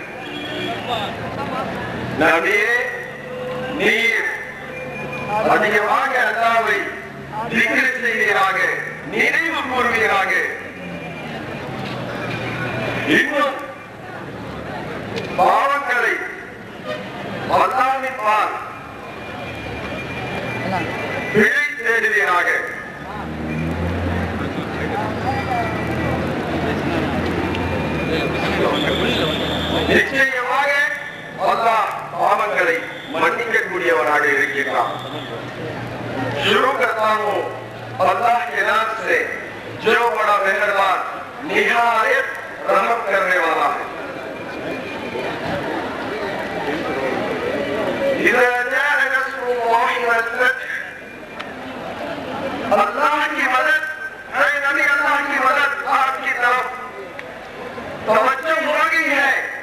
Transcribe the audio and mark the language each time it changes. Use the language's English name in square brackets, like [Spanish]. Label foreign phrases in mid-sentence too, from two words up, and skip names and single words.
[Tamil] நபியே நீர் அதிகமாக அல்லாஹ்வை திக்ர் செய்வீராக, நினைவு கூர்வீராக, இன்னும் பாவங்களை அல்லாஹ்வின் பால் பிழை தேடுவீராக. நிச்சயமாக அல்லாஹ் பாவங்களை மன்னிக்க கூடியவராக இருக்கின்றார். [Hindi] शुरू करता हूँ अल्लाह के नाम से जो बड़ा मेहरबान निहायत रहम करने वाला है। अल्लाह की मदद है, नबी अल्लाह की मदद आपकी तरफ तवज्जो हो गई है